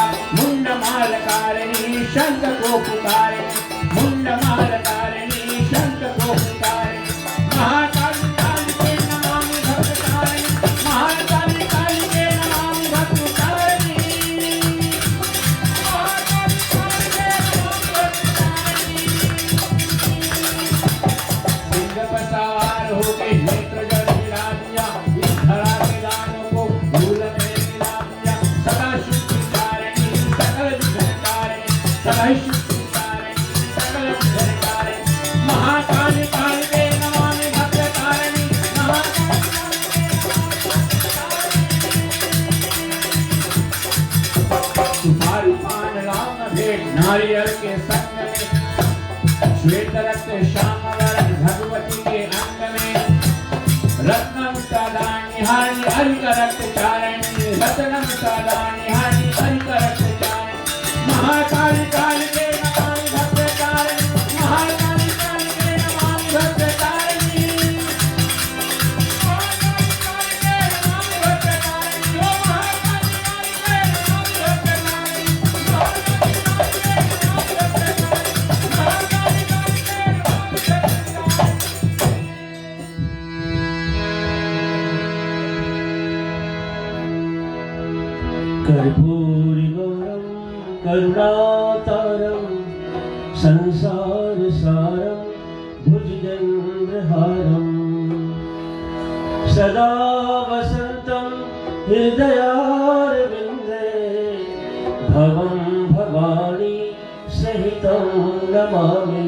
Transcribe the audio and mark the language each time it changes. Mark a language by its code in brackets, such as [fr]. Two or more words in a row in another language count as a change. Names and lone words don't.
[hi] मुंड माल कारिणी शंख को पुकारे, मुंड माल कारिणी शंख को पुकारे। महाकाली काली के नमामि भक्त तारिणी, महाकाली काली के नमामि भक्त तारिणी, महाकाली काली के नमामि भक्त तारिणी। सिंह पर सवार होके नेत्र जल गिरा दिया, इस धरा के दानों को धूल में मिला दिया। सदा शुद्ध तारिणी सकल विघ्न तारिणी, सदा शुद्ध तारिणी सकल विघ्न तारिणी। महाकाली काली के नमामि भक्त तारिणी, महाकाली काली के नमामि भक्त तारिणी। सुपारी पान राम भेंट नारियल के संग में, श्वेत रक्त श्याम वरण भगवती के अंग में। रत्नम सादानी हानि हरि का रक्त चारणी, रत्नम सादानी हानि हरि का रक्त चारणी। महाकाली काली के नमामि भक्त तारिणी, महाकाली काली के नमामि भक्त तारिणी, महाकाली काली के नमामि भक्त तारिणी। ओ महाकाली काली के नमामि भक्त तारिणी, महाकाली काली के नमामि भक्त तारिणी, महाकाली काली के नमामि भक्त तारिणी। [sa] कर्पूरिगौरं करुणातारं संसारसारं भुजगेन्द्रहारं सदा वसन्तं हृदयारविन्दे भवं भवानी सहितं नमामि।